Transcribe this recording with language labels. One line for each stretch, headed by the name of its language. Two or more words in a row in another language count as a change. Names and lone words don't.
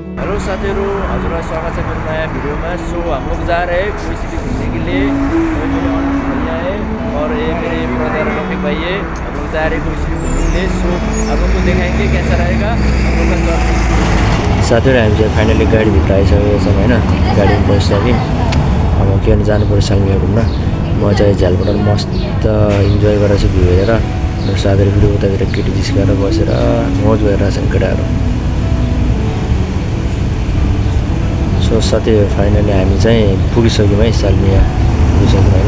Nepali: हेलो साथीहरू, हजुरलाई स्वागत छ मेरो नयाँ वीडियो में।
Hindi: सो हम लोग जा रहे हैं कोई सिटी घूमने के लिए। मेरे भैया है और ये मेरे ब्रदर रफीक भाई है। हम लोग जा रहे हैं कोई सिटी घूमने के लिए। सो आप लोग को दिखाएंगे कैसा रहेगा हम लोग का जर्नी।
Nepali: साथीहरू हामी चाहिँ फाइनली गाडीभित्र आइसकेको छौँ होइन, गाडीमा बसिसक्यौँ। अब के भन्छ जानु पर्यो सालमिया घुम्न। म चाहिँ झ्यालबाट मस्त इन्जोय गरेर छु भ्यू हेरेर। मेरो साथीहरू फेरि उतातिर केटी जिस्काएर बसेर मौज गरिरहेको छन् केटाहरू। सो साथीहरू फाइनली हामी चाहिँ पुगिसक्यौँ है, सालमिया पुगिसक्यौँ होइन।